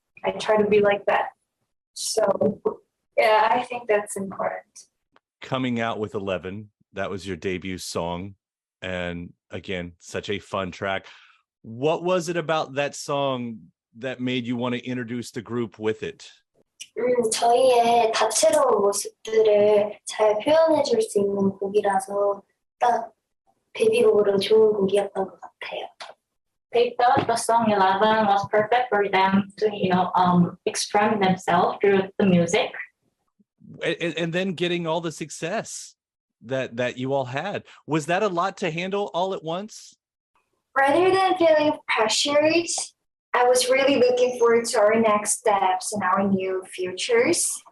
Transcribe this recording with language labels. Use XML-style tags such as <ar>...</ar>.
<en>I try to be like that. So yeah, I think that's important. Coming out with 11, that was your debut song. And again, such a fun track. What was it about that song that made you want to introduce the group with it?</en> <ko>저희의 다채로운 모습들을 잘 표현해 줄 수 있는 곡이라서 딱 데뷔곡으로 좋은 곡이었던 것 같아요.</ko> <en>They thought the song 11 was perfect for them to, express themselves through the music. And then getting all the success that you all had. Was that a lot to handle all at once? Rather than feeling pressured, I was really looking forward to our next steps and our new futures.</en>